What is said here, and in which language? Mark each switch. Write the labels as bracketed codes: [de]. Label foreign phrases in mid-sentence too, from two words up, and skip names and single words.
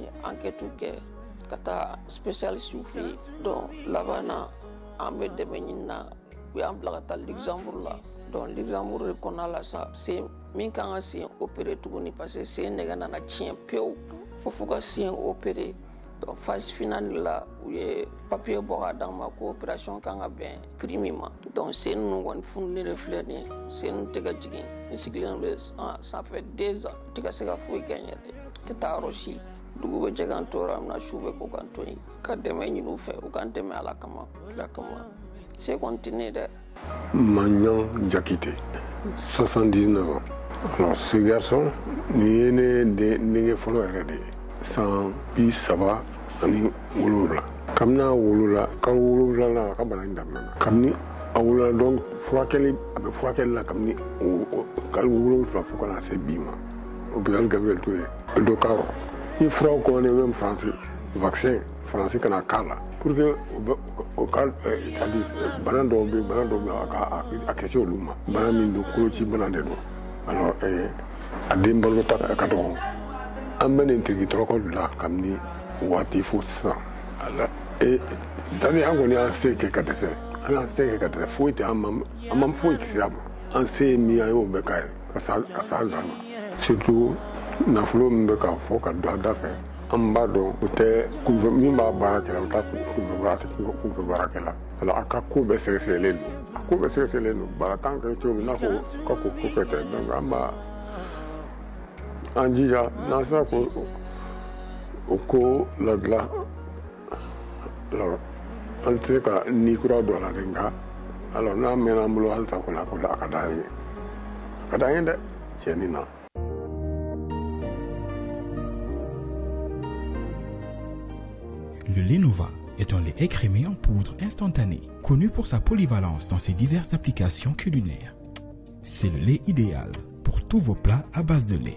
[bm] ye enquête kɛ ka taa spécialiste fɛ yen donc laban na an bɛ dɛmɛ ɲini na u y'an bila ka taa Luxembourg la donc Luxembourg de kɔnɔna la sa sen min kan ka sen opéré tuguni [fr] parce que [bm] sen nɛgɛ nana tiɲɛ pewu fo ka sen opéré donc [fr] phase finale [bm] la u ye papier bɔ ka d'an ma ko opération kan ka bɛn prix min ma donc sen ninnu kɔni fununen de filɛ nin ye sen ninnu tɛ ka jigin n sigilen bɛ [fr] ça fait 2 ans [bm] n tɛ ka se ka foyi kɛ n yɛrɛ n tɛ taa yɔrɔ si dugu bɛ jɛ ka n to yɔrɔ min na su bɛ ko ka n to yen ka dɛmɛ ɲini u fɛ u ka n dɛmɛ ala kama kira kama se kɔni tɛ ne dɛ. Magnan Jakite, 79 ans. [fr] Alors ce garçon [bm] ni ye ne denkɛ fɔlɔ yɛrɛ de ye san 30 ani 7 kabini a wolola kalo 7 la a ka bana in daminɛna kabini a wolola donc furakɛli a bɛ furakɛli la kabini kalo 7 fo kana se bi ma hôpital Gabriel Touré do Karo ni furaw kɔnɔ [fr] même français vaccin français [bm] kana k'a la [fr] pour que [bm] o ka [fr] c'est-à-dire [bm] bana dɔw bɛ a kɛse olu ma bana min don koloci bana de don alors a den balo ta ka dɔgɔ an bɛ nin tigi tɔgɔ la kabini waati fo sisan [fr] c'est-à-dire [bm] an kɔni y'an se kɛ ka dɛsɛ an y'an se kɛ ka dɛsɛ foyi tɛ an ma foyi kisi a ma an se ye min an y'o bɛɛ k'a ye ka sa dan na surtout nafolo min bɛ ka fɔ ka don a da fɛ an b'a dɔn o tɛ kunfɛ min b'a baara kɛ la o t'a kunfɛ baara kɛ la alors a ka ko bɛɛ sɛgɛsɛgɛlen don a ko bɛɛ sɛgɛsɛgɛlen don baara t'an kɛ cogo min n'a fɔ ka ko kɛ tɛ donc an b'a an jija n'an sera o ko ladilan alors an tɛ se ka ni kura don a la de nka alors n'a mɛnna an bolo halisa kɔni a ka d'an ye a ka d'an ye dɛ tiɲɛni na. [fr] Le Lenova est un lait écrémé en poudre instantanée, connu pour sa polyvalence dans ses diverses applications culinaires. C'est le lait idéal pour tous vos plats à base de lait.